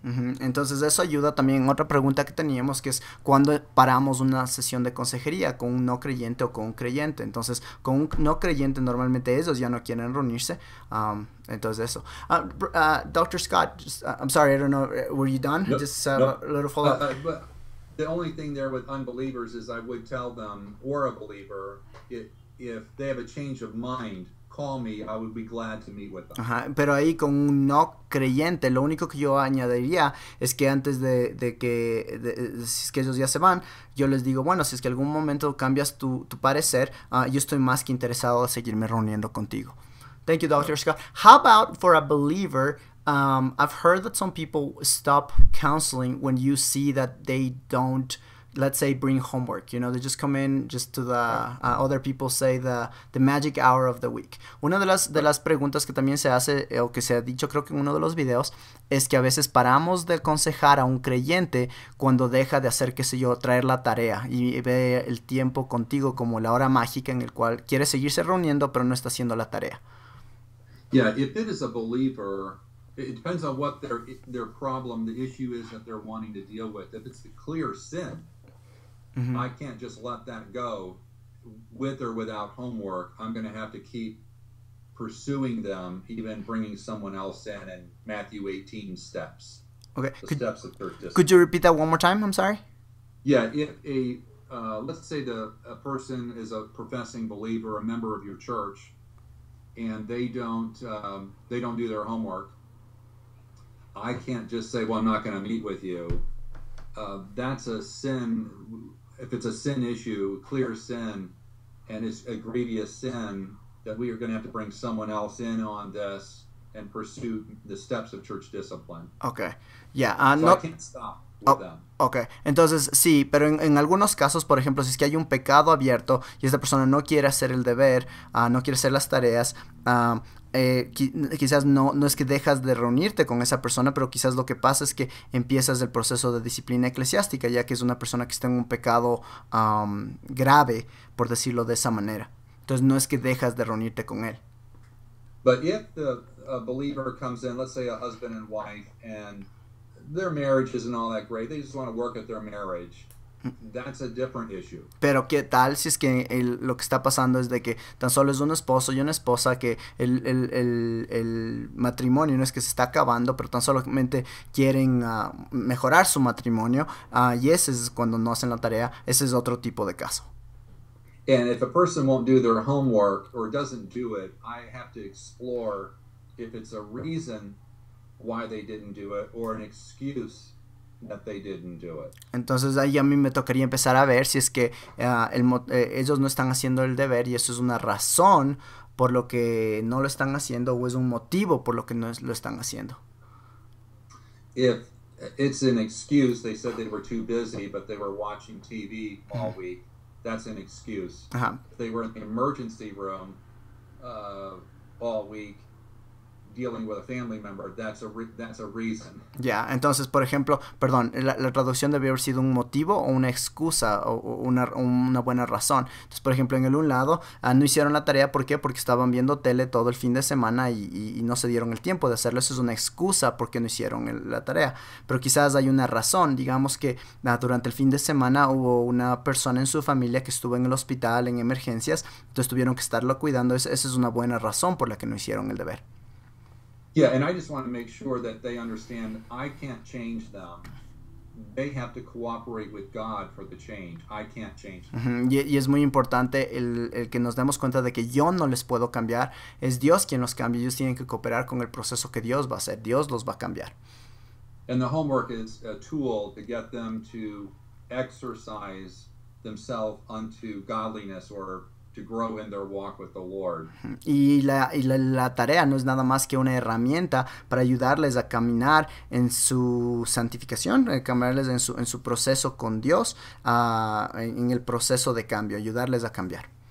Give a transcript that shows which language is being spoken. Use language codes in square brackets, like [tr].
[es] Entonces eso ayuda también en otra pregunta que teníamos, que es cuando paramos una sesión de consejería con un no creyente o con un creyente. Entonces con un no creyente normalmente ellos ya no quieren reunirse. Entonces eso. [en] Dr. Scott, I'm sorry, I don't know, were you done? No, Just no. a little follow-up. the only thing there with unbelievers is I would tell them, or a believer, if they have a change of mind, call me, I would be glad to meet with them. [es] Ajá, pero ahí con un no creyente, lo único que yo añadiría es que antes si es que ellos ya se van, yo les digo, bueno, si es que algún momento cambias tu parecer, yo estoy más que interesado en seguirme reuniendo contigo. [en] Thank you, Dr. Scott. How about for a believer? I've heard that some people stop counseling when you see that they don't, let's say, bring homework. You know, they just come in just to the other people say the magic hour of the week. [es] Una de las preguntas que también se hace o que se ha dicho, creo que en uno de los videos, es que a veces paramos de aconsejar a un creyente cuando deja de hacer, qué sé yo, traer la tarea y ve el tiempo contigo como la hora mágica en el cual quiere seguirse reuniendo pero no está haciendo la tarea. [en] Yeah, if it is a believer, it depends on what their problem, the issue is that they're wanting to deal with. If it's a clear sin, I can't just let that go with or without homework. I'm going to have to keep pursuing them, even bringing someone else in Matthew 18 steps. Okay. Steps of church discipline. Could you repeat that one more time? I'm sorry. Yeah, if let's say a person is a professing believer, a member of your church, and they don't do their homework, I can't just say, well, I'm not going to meet with you. That's a sin. If it's a sin issue, clear sin, and it's a grievous sin, that we are going to have to bring someone else in on this and pursue the steps of church discipline. Okay. Yeah. So I can't stop with them. [es] Ok, entonces sí, pero en algunos casos, por ejemplo, si es que hay un pecado abierto y esta persona no quiere hacer el deber, no quiere hacer las tareas, quizás no es que dejas de reunirte con esa persona, pero quizás lo que pasa es que empiezas el proceso de disciplina eclesiástica, ya que es una persona que está en un pecado grave, por decirlo de esa manera. Entonces no es que dejas de reunirte con él. [en] But if a believer comes in, let's say a husband and wife, and their marriage isn't all that great, they just want to work at their marriage, that's a different issue. [es] Pero qué tal si es que lo que está pasando es de que tan solo es un esposo y una esposa, que el matrimonio no es que se está acabando, pero tan solamente quieren mejorar su matrimonio, y ese es cuando no hacen la tarea. Ese es otro tipo de caso. [en] And if a person won't do their homework or doesn't do it, I have to explore if it's a reason why they didn't do it or an excuse that they didn't do it. [es] Entonces ahí a mí me tocaría empezar a ver si es que ellos no están haciendo el deber y eso es una razón por lo que no lo están haciendo, o es un motivo por lo que no lo están haciendo. [en] If it's an excuse, they said they were too busy, but they were watching TV all week, that's an excuse. If they were in the emergency room all week, dealing with a family member, that's a reason. [es] Ya, entonces, por ejemplo, perdón, la traducción debe haber sido un motivo o una excusa o una buena razón. Entonces, por ejemplo, en el un lado, no hicieron la tarea, ¿por qué? Porque estaban viendo tele todo el fin de semana y no se dieron el tiempo de hacerlo. Eso es una excusa porque no hicieron la tarea. Pero quizás hay una razón, digamos que durante el fin de semana hubo una persona en su familia que estuvo en el hospital en emergencias, entonces tuvieron que estarlo cuidando. Esa es una buena razón por la que no hicieron el deber. [en] Yeah, and I just want to make sure that they understand I can't change them. They have to cooperate with God for the change. I can't change them. [es] Y es muy importante el que nos demos cuenta de que yo no les puedo cambiar. Es Dios quien los cambia. Ellos tienen que cooperar con el proceso que Dios va a hacer. Dios los va a cambiar. [en] And the homework is a tool to get them to exercise themselves unto godliness or to grow in their walk with the Lord. [es] Y la tarea no es nada más que una herramienta para ayudarles a caminar en su santificación, caminarles en su proceso con Dios, en el proceso de cambio, ayudarles a cambiar.